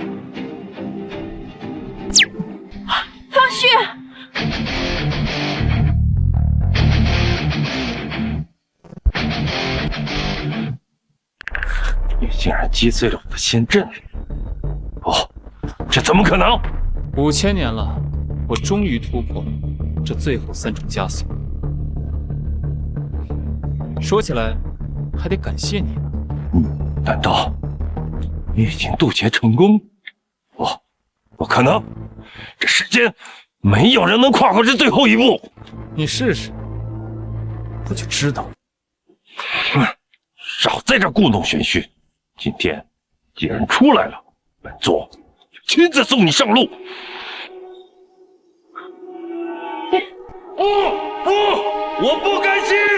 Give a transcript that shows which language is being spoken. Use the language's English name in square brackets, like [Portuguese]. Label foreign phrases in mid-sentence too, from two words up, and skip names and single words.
[Chinese] 方旭，你竟然击碎了我的仙阵！不，这怎么可能？5000年了，我終於突破了這最後3種枷鎖。說起來，還得感謝你呢。難道你已經渡劫成功？不可能！這世間沒有人能跨過這最後一步。你試試，不就知道了。少在這故弄玄虛！今天既然出來了，本座就親自送你上路。不，我不甘心！